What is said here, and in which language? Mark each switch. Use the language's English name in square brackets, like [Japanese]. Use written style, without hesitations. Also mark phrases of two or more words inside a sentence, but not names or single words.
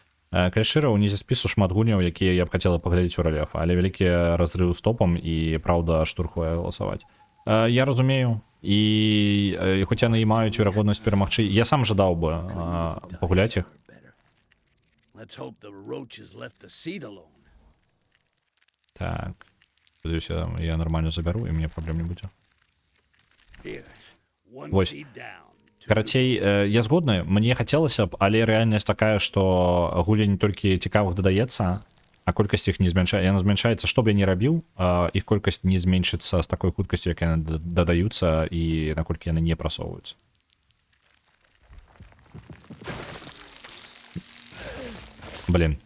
[Belarusian] Калі шчыра, унізе спісу шмат гульняў, якія я б хацела паглядзець у рэльеф, але вялікі разрыў з топам і, праўда, штурхуе галасаваць. Я разумею, і хоць яны і маюць верагоднасць перамагчы, я сам жадаў бы пагуляць іх. [English] Let's hope the roaches left the seed alone. [Belarusian] Так. Спадзяюся, я нармальна забяру, і мне праблем не будзе. [English] Here, one [Belarusian] Вось. [English] seed down. [Belarusian] Карацей, я згодны, мне хацелася б, але рэальнасць такая, што гуляй не толькі цікавых дадаецца, а колькасць іх не змяншаецца. Яна змяншаецца, што б я не рабіў, іх колькасць не зменшыцца з такой хуткасцю, як яны дадаюцца і наколькі яны не прасоўваюцца. [Russian] Блин.